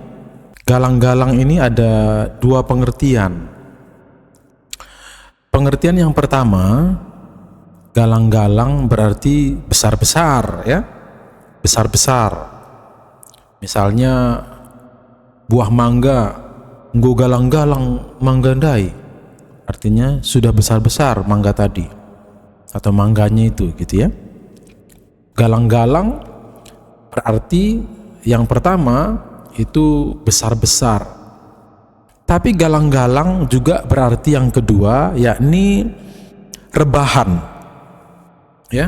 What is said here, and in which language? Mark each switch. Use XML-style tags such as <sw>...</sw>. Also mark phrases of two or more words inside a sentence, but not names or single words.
<id>Galang-galang ini ada dua pengertian. Pengertian yang pertama, galang-galang berarti besar-besar ya. Besar-besar. Misalnya buah mangga</id> <btx>nggo galang-galang manggandai,</btx> <id>artinya sudah besar-besar mangga tadi atau mangganya itu gitu ya. Galang-galang berarti yang pertama itu besar-besar. Tapi galang-galang juga berarti yang kedua yakni rebahan ya.</id>